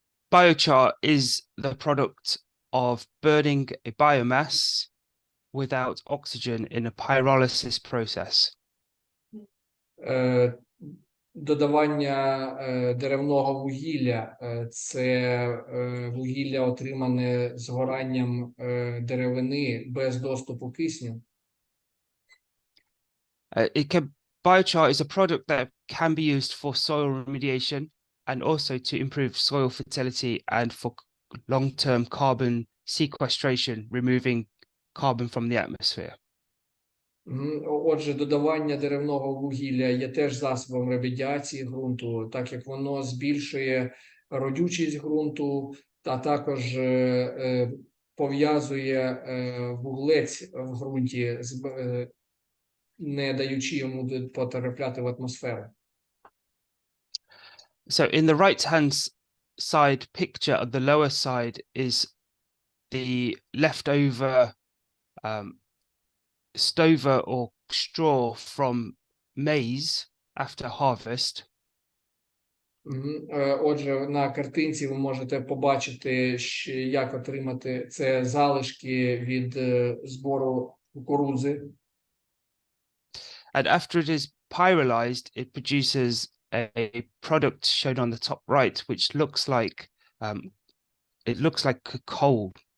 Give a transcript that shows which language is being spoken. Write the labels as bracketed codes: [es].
[en] Biochar is the product of burning a biomass without oxygen in a pyrolysis process. [uk] Додавання деревного вугілля – це вугілля, отримане згоранням деревини без доступу кисню. [en] Biochar is a product that can be used for soil remediation and also to improve soil fertility and for long-term carbon sequestration, removing carbon from the atmosphere. [uk] Отже, додавання деревного вугілля є теж засобом ремедіації ґрунту, так як воно збільшує родючість ґрунту, та також пов'язує вуглець в ґрунті, не даючи йому потрапляти в атмосферу. [en] So in the right-hand side picture, on the lower side is the leftover stover or straw from maize after harvest. [uk] Отже, на картинці ви можете побачити, як отримати це залишки від збору кукурудзи. [en] And after it is pyrolyzed, it produces a product shown on the top right, which looks like it looks like coal.